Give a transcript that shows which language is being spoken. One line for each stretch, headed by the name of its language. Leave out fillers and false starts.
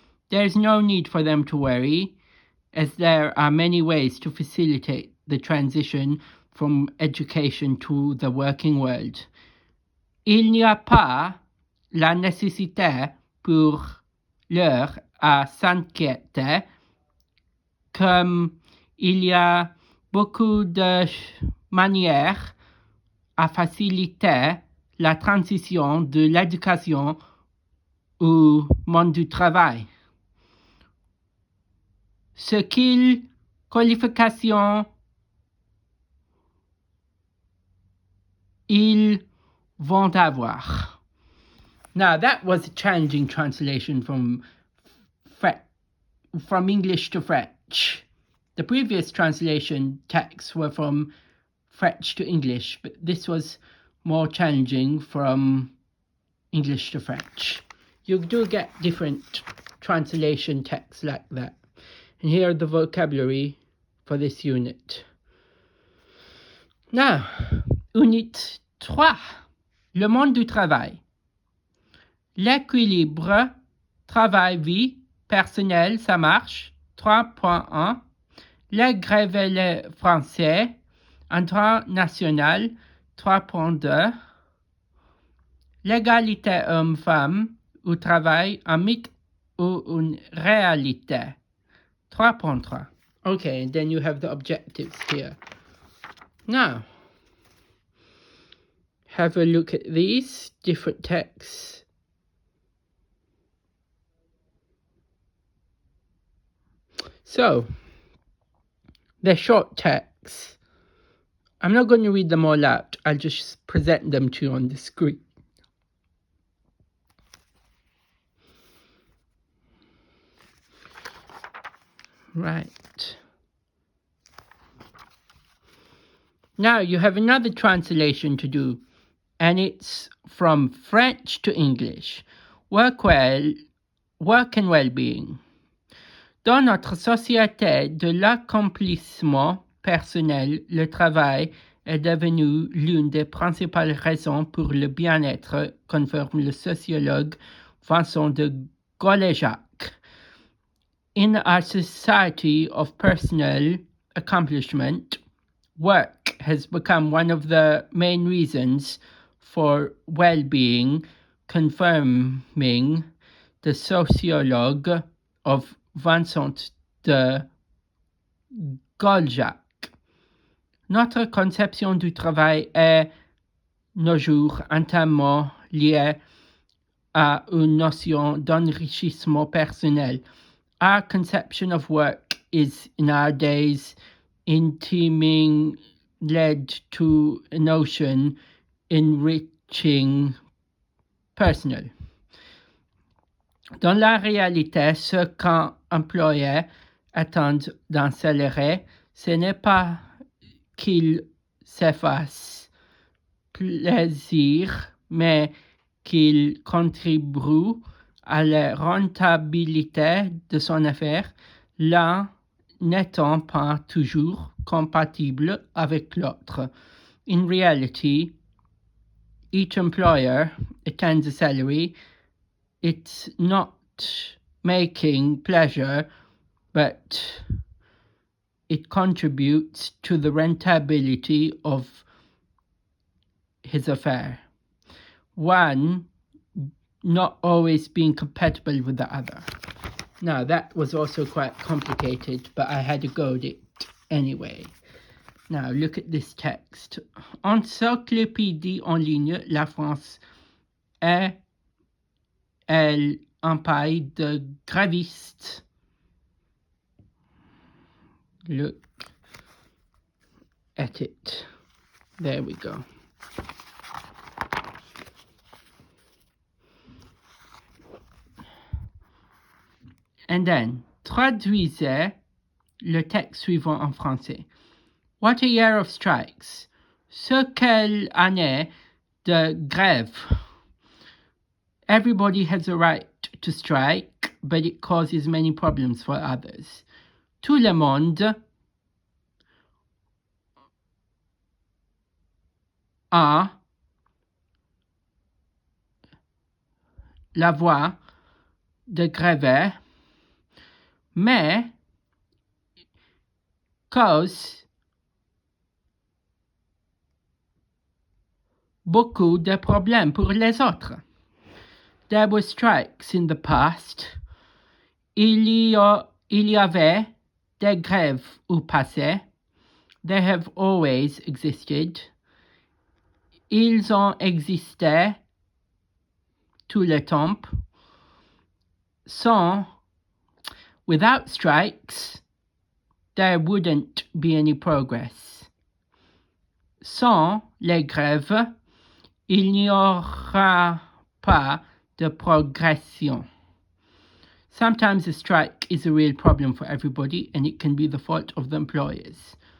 English: There's no need for them to worry, as there are many ways to facilitate the transition from education to the working world.
French: Il n'y a pas la nécessité pour l'heure à s'inquiéter, comme il y a beaucoup de manières à faciliter la transition de l'éducation au monde du travail. Quelles qualifications ils vont avoir.
English: Now that was a challenging translation from English to French. The previous translation texts were from French to English, but this was more challenging from English to French. You do get different translation texts like that. And here are the vocabulary for this unit. Now, Unit 3.
French: Le monde du travail. L'équilibre travail-vie personnel, ça marche. 3.1. Les grèves et les français. International. 3.2. L'égalité homme-femme au travail, un mythe ou une réalité. 3.3.
English: Okay, and then you have the objectives here. Now, have a look at these different texts. So, they're short texts. I'm not going to read them all out. I'll just present them to you on the screen. Right. Now you have another translation to do, and it's from French to English. Work and well-being.
French: Dans notre société de l'accomplissement personnel, le travail est devenu l'une des principales raisons pour le bien-être, conforme le sociologue Vincent de Golejac.
English: In our society of personal accomplishment, work has become one of the main reasons for well-being, confirming the sociologue of Vincent de Golejac.
French: Notre conception du travail est, nos jours, intimement liée à une notion d'enrichissement personnel.
English: Our conception of work is nowadays intimely led to a notion enriching personal.
French: Dans la réalité, ce qu'un employé attend d'un salarié, ce n'est pas qu'il se fasse plaisir, mais qu'il contribue à la rentabilité de son affaire, l'un n'étant pas toujours compatible avec l'autre.
English: In reality, each employer attends a salary. It's not making pleasure, but it contributes to the rentability of his affair. One not always being compatible with the other. Now, that was also quite complicated, but I had to go at it anyway. Now, look at this text.
French: Encyclopédie en ligne, la France est un pays de grévistes.
English: Look at it. There we go. And then,
French: traduisez le texte suivant en français.
English: What a year of strikes.
French: Ce quelle année de grève.
English: Everybody has a right to strike, but it causes many problems for others.
French: Tout le monde a la voix de gréver, mais cause beaucoup de problèmes pour les autres.
English: There were strikes in the past.
French: Il y avait des grèves au passé.
English: They have always existed.
French: Ils ont existé tout le temps.
English: Without strikes, there wouldn't be any progress.
French: Sans les grèves, il n'y aura pas de progression.
English: Sometimes a strike is a real problem for everybody, and it can be the fault of the employers.